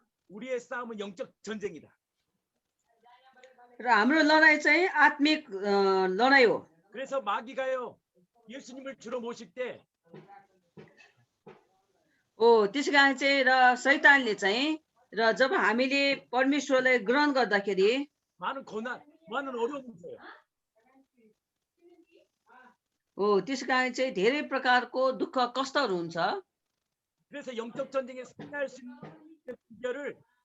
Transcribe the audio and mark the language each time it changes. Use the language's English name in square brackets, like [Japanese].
[Korean] 우리의 싸움은 영적 전쟁이다. [Nepali] र हाम्रो लडाई चाहिँ आत्मिक लडाई हो [Korean] 그래서 마귀가요 예수님을 주로 모실 때 [Nepali] त्यसै कारण चाहिँ र शैतानले चाहिँ र जब हामीले परमेश्वरलाई ग्रहण गर्दाखेरि [Korean] 많은 고난, 많은 어려움을 줘요. [Nepali] त्यसै कारण चाहिँ धेरै प्रकारको दुःख कष्टहरू हुन्छ [Korean] 그래서 영적 전쟁에 승리할 수 있는 비결을